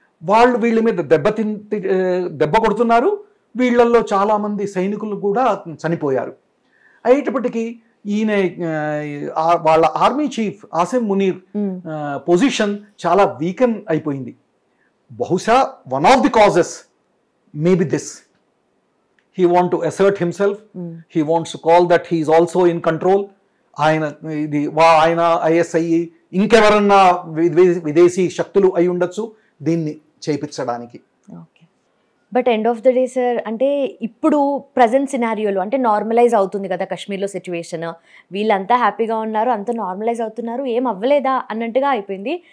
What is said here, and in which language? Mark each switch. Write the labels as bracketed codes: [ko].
[te] వాళ్ళు వీళ్ళ మీద దెబ్బ కొడుతున్నారు. వీళ్ళల్లో చాలామంది సైనికులు కూడా చనిపోయారు. అయ్యేటప్పటికీ ఈయన వాళ్ళ army chief Asim Munir position చాలా వీకెన్ అయిపోయింది. [en] బహుశా one of the causes maybe this. He wants to assert himself. He wants to call that he is also in control. [te] ఆయన ISI ఇంకెవరన్నా విదేశీ శక్తులు అయి ఉండొచ్చు దీన్ని చేయించడానికి. [en] but end of the day sir, [te] అంటే ఇప్పుడు ప్రజెంట్ సినారియోలో అంటే నార్మలైజ్ అవుతుంది కదా కాశ్మీర్లో సిచ్యువేషన్, వీళ్ళంతా హ్యాపీగా ఉన్నారు, అంతా నార్మలైజ్ అవుతున్నారు, ఏం అవ్వలేదా అన్నట్టుగా అయిపోయింది.